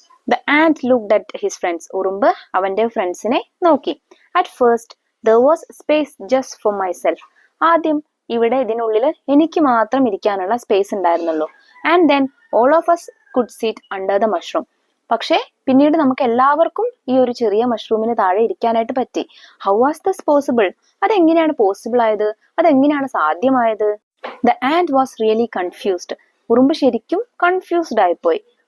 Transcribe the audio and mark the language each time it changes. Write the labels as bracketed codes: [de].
[en] The ant looked at his friends. [ml] ഉറുമ്പ് അവന്റെ ഫ്രണ്ട്സിനെ നോക്കി. [en] At first there was space just for myself. [ml] ആദ്യം ഇവിടെ ഇതിനുള്ളിൽ എനിക്ക് മാത്രം ഇരിക്കാനുള്ള സ്പേസ് ഉണ്ടായിരുന്നുള്ളൂ. [en] And then all of us could sit under the mushroom. [ml] പക്ഷേ പിന്നീട് നമുക്ക് എല്ലാവർക്കും ഈ ഒരു ചെറിയ മഷ്റൂമിന് താഴെ ഇരിക്കാനായിട്ട് പറ്റി. [en] How was this possible? [ml] അതെങ്ങനെയാണ് പോസിബിൾ ആയത്? അതെങ്ങനെയാണ് സാധ്യമായത്? [en] The ant was really confused. [ml] ഉറുമ്പ് ശരിക്കും കൺഫ്യൂസ്ഡ് ആയിപ്പോയി.